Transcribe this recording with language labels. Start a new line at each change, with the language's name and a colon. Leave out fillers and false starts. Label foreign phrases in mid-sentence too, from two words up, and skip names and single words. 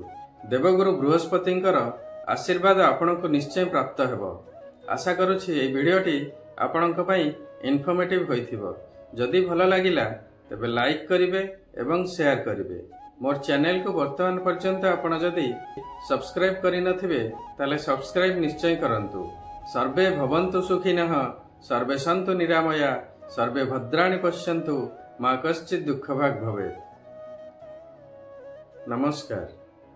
Odia: ଦେବଗୁରୁ ବୃହସ୍ପତିଙ୍କର ଆଶୀର୍ବାଦ ଆପଣଙ୍କୁ ନିଶ୍ଚୟ ପ୍ରାପ୍ତ ହେବ। ଆଶା କରୁଛି ଏହି ଭିଡିଓଟି ଆପଣଙ୍କୁ ପାଇଁ ଇନଫର୍ମେଟିଭ ହୋଇଥିବ। ଯଦି ଭଲ ଲାଗିଲା ତେବେ ଲାଇକ କରିବେ ଏବଂ ସେୟାର କରିବେ। ମୋର ଚ୍ୟାନେଲ କୁ ବର୍ତ୍ତମାନ ପର୍ଯ୍ୟନ୍ତ ଆପଣ ଯଦି ସବସ୍କ୍ରାଇବ କରି ନଥିବେ ତାହାଲେ ସବସ୍କ୍ରାଇବ ନିଶ୍ଚୟ କରନ୍ତୁ।
Sanskrit: सर्वे भवन्तु सुखिनः, सर्वे सन्तु निरामया, सर्वे भद्राणि पश्यन्तु, मा कश्चित् दुःखभाग् भवेत्।
Odia: नमस्कार।